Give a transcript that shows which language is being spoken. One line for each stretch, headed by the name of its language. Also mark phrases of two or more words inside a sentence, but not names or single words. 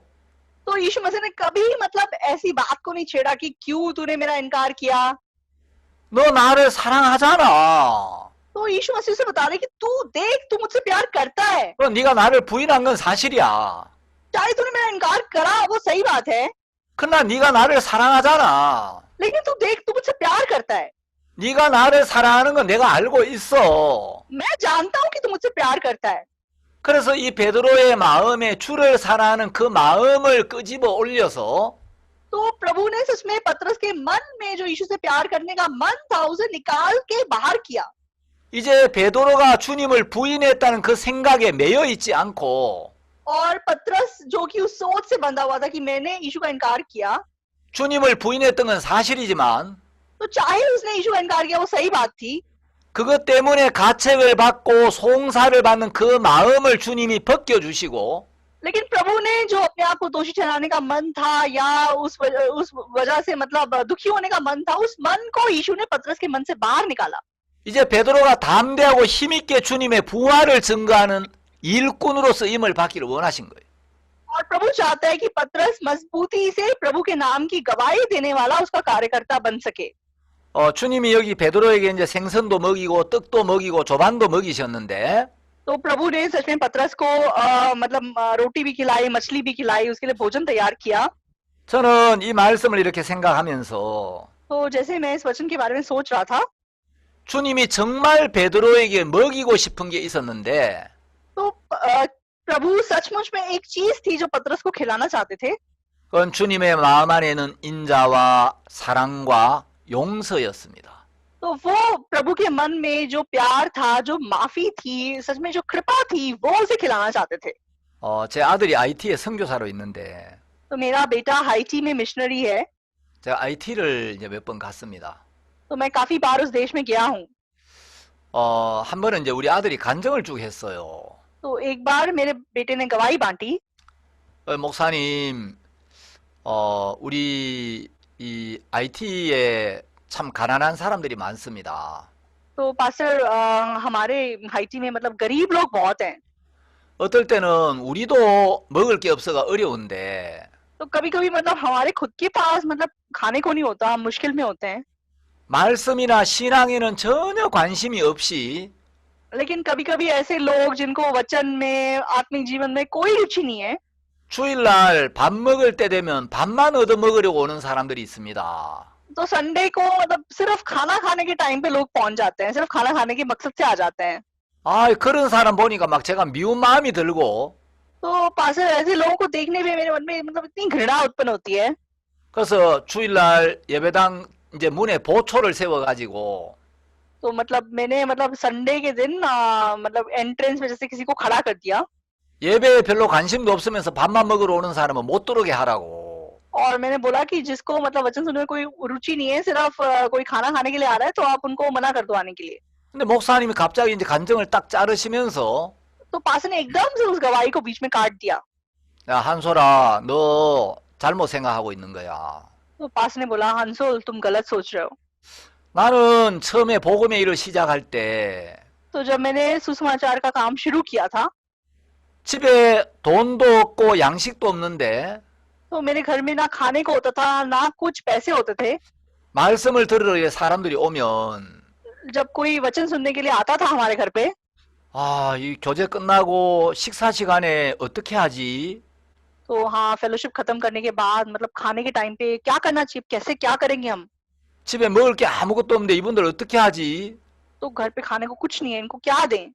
Hindi: तो यीशु मसीह ने कभी मतलब ऐसी बात को नहीं छेड़ा कि क्यों तूने मेरा इनकार किया।
Korean: 너 나를 사랑하잖아.
Hindi: तो यीशु मसीह से बता रहे कि तू देख तू मुझसे प्यार करता है,
Korean: 그럼 네가 나를 부인한 건 사실이야.
Hindi: चाहे तूने मेरा इनकार करा वो सही बात है,
Korean: 그러나 네가 나를 사랑하잖아.
Hindi: लेकिन तू देख तू मुझसे प्यार करता है।
Korean: 네가 나를 사랑하는 건 내가 알고 있어.
Hindi: मैं जानता हूँ कि तू मुझसे प्यार करता है।
Korean: 그래서 이 베드로의 마음에 주를 사랑하는 그 마음을 끄집어 올려서
Hindi: तो प्रभु ने सच में पतरस के मन में जो यीशु से प्यार करने का मन था उसे निकाल के बाहर किया।
Korean: 이제 베드로가 주님을 부인했다는 그 생각에 매여 있지 않고
Hindi: और पतरस जो कि उस सोच से बंधा हुआ था कि मैंने यीशु का इनकार किया,
Korean: 주님을 부인했던 건 사실이지만
Hindi: तो चाहे उसने यीशु का इनकार किया वो सही बात थी,
Korean: 그것 때문에 가책을 받고 송사를 받는 그 마음을 주님이 벗겨주시고
Hindi: लेकिन प्रभु ने जो अपने आप को दोषी ठहराने का मन था या उस वजह से मतलब दुखी होने का मन था, उस मन को यीशु ने पतरस के मन से बाहर निकाला।
Korean: 이제 베드로가 담대하고 힘있게 주님의 부활을 증거하는 일꾼으로 쓰임을 받기를 원하신 거예요.
Hindi: और प्रभु चाहता है कि पतरस मजबूती से प्रभु के नाम की गवाही देने वाला उसका कार्यकर्ता बन सके।
Korean: 주님이 여기 베드로에게 이제 생선도 먹이고 떡도 먹이고 조반도 먹이셨는데
Hindi: तो प्रभु ने सच में पतरस को मतलब रोटी भी खिलाई, मछली भी खिलाई, उसके लिए भोजन तैयार किया।
Korean: 저는 이 말씀을 이렇게 생각하면서
Hindi: तो जैसे मैं इस वचन के बारे में सोच रहा था,
Korean: 주님이 정말 베드로에게 먹이고 싶은 게 있었는데
Hindi: तो प्रभु सचमुच में एक चीज थी जो पतरस को खिलाना चाहते थे।
Korean: 그건 주님의 마음 안에는 인자와 사랑과 용서였습니다.
Hindi: तो वो प्रभु के मन में जो प्यार था, जो माफी थी, सच में जो कृपा थी, वो उसे खिलाना चाहते थे।
Korean: 제 아들이 IT에 선교사로 있는데
Hindi: तो मेरा बेटा हाइटी में मिशनरी है,
Korean: 제가 IT를 이제 몇 번 갔습니다.
Hindi: तो मैं काफी बार उस देश में गया हूँ।
Korean: 한 번은 이제 우리 아들이 간증을 쭉 했어요.
Hindi: तो एक बार मेरे बेटे ने गवाही बांटी,
Korean: 목사님, 우리 이 IT에 참 가난한 사람들이 많습니다.
Hindi: तो पास्टर हमारे हाइटी में मतलब गरीब लोग बहुत हैं।
Korean: 어떨 때는 우리도 먹을 게 없어가 어려운데
Hindi: तो कभी कभी मतलब हमारे खुद के पास मतलब खाने को नहीं होता, हम मुश्किल में होते हैं।
Korean: 말씀이나 신앙에는 전혀 관심이 없이
Hindi: लेकिन कभी कभी ऐसे लोग जिनको वचन में, आत्मिक जीवन में कोई रुचि नहीं है,
Korean: 주일날 밥 먹을 때 되면 밥만 얻어 먹으려고 오는 사람들이 있습니다.
Hindi: तो संडे को मतलब सिर्फ खाना खाने के टाइम पे लोग पहुंच जाते हैं, सिर्फ खाना खाने के मकसद से आ जाते हैं।
Korean: 그런 사람 보니까 막 제가 미운 마음이 들고
Hindi: तो पास्टर ऐसे लोगों को देखने पे मेरे मन में मतलब इतनी घृणा उत्पन्न होती है।
Korean: 그래서 주일날 예배당 이제 문에 보초를 세워가지고
Hindi: तो मतलब मैंने मतलब संडे के दिन मतलब एंट्रेंस में जैसे किसी को खड़ा कर दिया
Korean: 예배에 별로 관심도 없으면서 밥만 먹으러 오는 사람은 못 들어오게 하라고.
Hindi: और मैंने बोला कि जिसको मतलब वचन सुनने में कोई रुचि नहीं है, सिर्फ कोई खाना खाने के लिए आ रहा है, तो आप उनको मना कर दो आने के लिए।
Korean: 근데 목사님이 갑자기 이제 간증을 딱 자르시면서
Hindi: तो पास्टर ने एकदम से उस गवाही को बीच में काट दिया।
Korean: 야, 한솔아, 너 잘못 생각하고 있는 거야.
Hindi: तो पास्टर ने बोला, हंसोल तुम गलत सोच रहे हो।
Korean: 나는 처음에 복음의 일을 시작할 때
Hindi: तो जब मैंने सुसमाचार का काम शुरू किया था,
Korean: 집에 돈도 없고 양식도 없는데
Hindi: तो मेरे घर में ना खाने को होता था, ना कुछ पैसे होते थे।
Korean: 말씀을 들으러 이제 사람들이 오면
Hindi: जब कोई वचन सुनने के लिए आता था हमारे घर पे,
Korean: 이 교제 끝나고 식사 시간에 어떻게 하지?
Hindi: तो हाँ फेलोशिप खत्म करने के बाद मतलब खाने के टाइम पे क्या करना चाहिए, कैसे क्या करेंगे हम,
Korean: 집에 먹을 게 아무것도 없는데 이분들 어떻게 하지?
Hindi: तो घर पे खाने को कुछ नहीं है, इनको क्या दें।